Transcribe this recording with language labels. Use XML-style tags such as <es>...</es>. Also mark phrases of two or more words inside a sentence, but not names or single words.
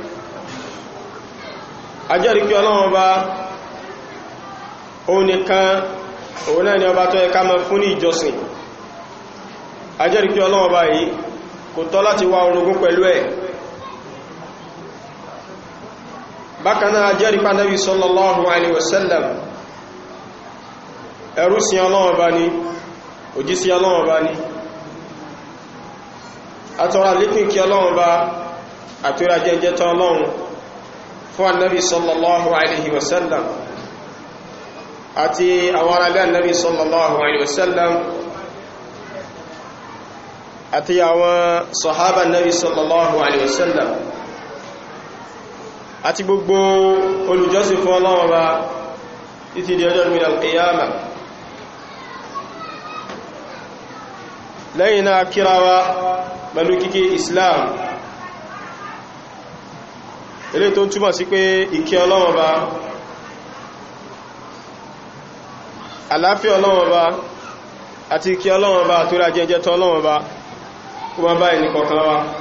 <yo>A jẹ́rìí pé Ọlọ́run Ọba òun nìkan, òun náà ni ọba tó yẹ ká máa fún ní ìjọsìn. A jẹ́rìí pé Ọlọ́run Ọba yìí kò tọ́ láti wá orogún pẹ̀lú ẹ̀. Bákan náà a jẹ́rìí pé Ànábì</yo> <ar>صلى الله عليه وسلم</ar> <yo>ẹrú sí Ọlọ́run Ọba ni, òjíṣẹ́ Ọlọ́run Ọba ni. Àtọrọ lékún kí Ọlọ́run Ọba àtúrà jẹ́jẹ́ tán Ọlọ́run fún Ànábì</yo> <ar>صلى الله عليه وسلم</ar> <yo>àti àwọn ará ilé Ànábì</yo> <ar>صلى الله عليه وسلم</ar> <yo>àti àwọn sọ̀hábà Nabi</yo> <ar>صلى الله عليه وسلم</ar> <yo>àti gbogbo olùjọ́sìn fún Ọlọ́run Ọba títí di ọjọ́ ìgbìyànjú al-qiyamah. Lẹ́yìn náà kírawa pẹ̀lú kíkí Islam, ilé tó ń túmọ̀ sí pé ìkẹ́ Ọlọ́run Ọba, àlàáfíà Ọlọ́run Ọba àti ìkẹ́ Ọlọ́run Ọba tó rà jẹ́jẹ́ tán Ọlọ́run Ọba kó má báyìí ní kọ̀ọ̀kan wa.</yo>